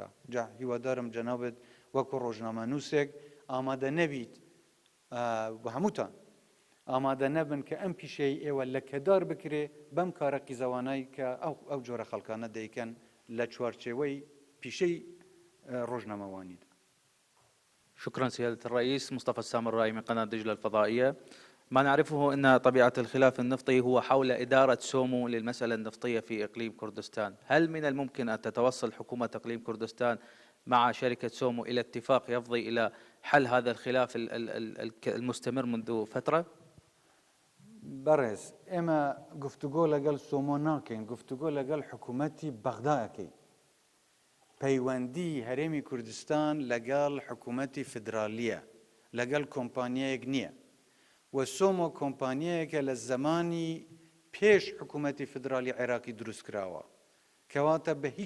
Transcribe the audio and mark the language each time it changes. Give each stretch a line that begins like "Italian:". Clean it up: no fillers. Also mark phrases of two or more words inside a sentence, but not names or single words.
Central Kurdish: جا هیوادارم جەنابەت وەکو ڕۆژنامەنووسێک ئامادە نەبیت بە هەمووتان ئامادە نەبن کە ئەم پیشەی ئێوە لە کەدار بکرێ بەم کارە قیزەوانایی کە ئەو جۆرە خەڵکانە دەیکەن لە چوارچێوەی پیشەی ڕۆژنامەوانیدا.
Arabic: شكرا سيادة الرئيس. مصطفى السامرائي من قناة دجلة الفضائية. ما نعرفه أن طبيعة الخلاف النفطي هو حول إدارة سومو للمسألة النفطية في إقليم كردستان. هل من الممكن أن تتوصل حكومة إقليم كردستان مع شركة سومو إلى اتفاق يفضي إلى حل هذا الخلاف المستمر منذ فترة؟
Central Kurdish: بەڕێز ئێمە گفتوگۆ لەگەڵ سۆمۆ ناکەین گفتوگۆ لەگەڵ حکوومەتی بەغدایەکەی پەیوەندی هەرێمی کوردستان لەگەڵ حکوومەتی فدرالیە لەگەڵ کۆمپانیایەک نییە و سۆمۆ کۆمپانیایەکە لە زمانی پێش حکوومەتی فدرالی عێراقی دروست کراوە کەواتە بە هیچ